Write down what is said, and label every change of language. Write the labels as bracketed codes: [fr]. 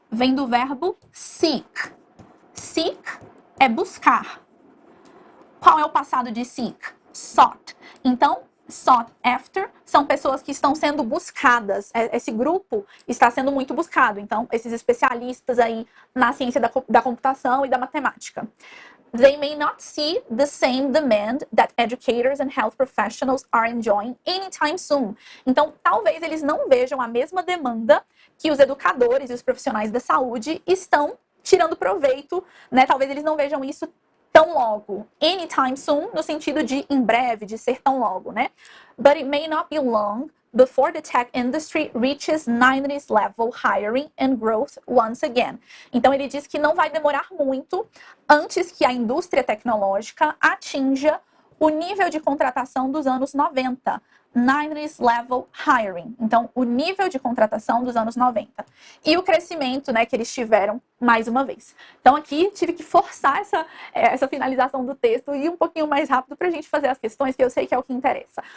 [pt] Vem do verbo seek. Seek é buscar. Qual é o passado de seek? Sought. Então, sought after são pessoas que estão sendo buscadas. Esse grupo está sendo muito buscado. Então, esses especialistas aí na ciência da computação e da matemática. [en] They may not see the same demand that educators and health professionals are enjoying anytime soon. [pt] Então, talvez eles não vejam a mesma demanda que os educadores e os profissionais da saúde estão tirando proveito, né? Talvez eles não vejam isso tão logo. [en] Anytime soon, [pt] no sentido de em breve, de ser tão logo, né? [en] But it may not be long before the tech industry reaches 90s level hiring and growth once again. [pt] Então, ele diz que não vai demorar muito antes que a indústria tecnológica atinja o nível de contratação dos anos 90. [en] 90s level hiring. [pt] Então, o nível de contratação dos anos 90. E o crescimento, né, que eles tiveram mais uma vez. Então, aqui tive que forçar essa finalização do texto e ir um pouquinho mais rápido para a gente fazer as questões, que eu sei que é o que interessa.